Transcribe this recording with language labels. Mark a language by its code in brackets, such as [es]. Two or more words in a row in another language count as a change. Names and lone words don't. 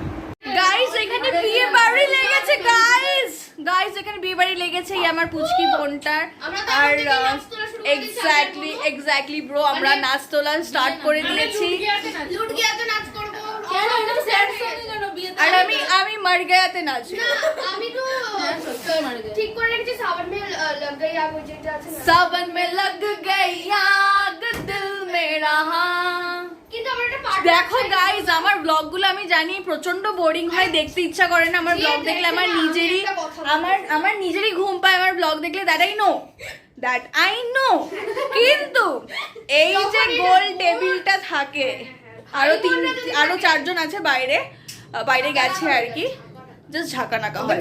[bn] গাইস এখানে বিয়ে বাড়ি লেগেছে, গাইস এখানে বিয়ে বাড়ি লেগেছে, এই আমার পুচকি বোনটার। আর [en] exactly bro, [bn] আমরা নাচ তোলা স্টার্ট করে দিয়েছি। আর আমি মার গয়াতে নাচবো। আমি তো ঠিক করে রেখেছি [hi] सावन में लग गई आग दिल में रहा। [bn] কিন্তু আমার একটা পার্ট দেখো গাইস, আমার ব্লগগুলো আমি জানি প্রচন্ড বোরিং হয়, দেখতে ইচ্ছা করে না। আমার ব্লগ দেখলে আমার নিজেরই ঘুম পায় আমার ব্লগ দেখলে, [en] that I know. [bn] কিন্তু এই যে গোল টেবিলটা থাকে, আরো 4 জন আছে বাইরে গেছে আর কি, জাস্ট ঝাঁকা নাকা হয়।